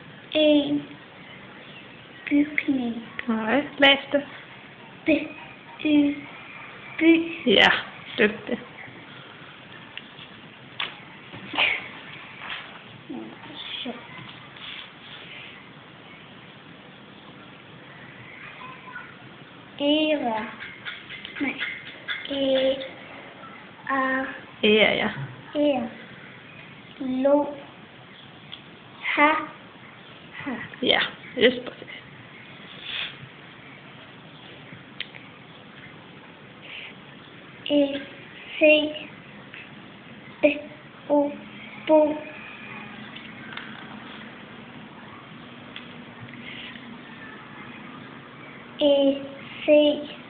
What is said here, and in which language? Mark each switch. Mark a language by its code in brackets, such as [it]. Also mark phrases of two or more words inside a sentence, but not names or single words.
[da] En bygning. Nej, læs det. By. Ja, dygtig. Så. Eva. Nej. Ja. Lo. Ha. Ja, just precis. C. B. O. Bo. C.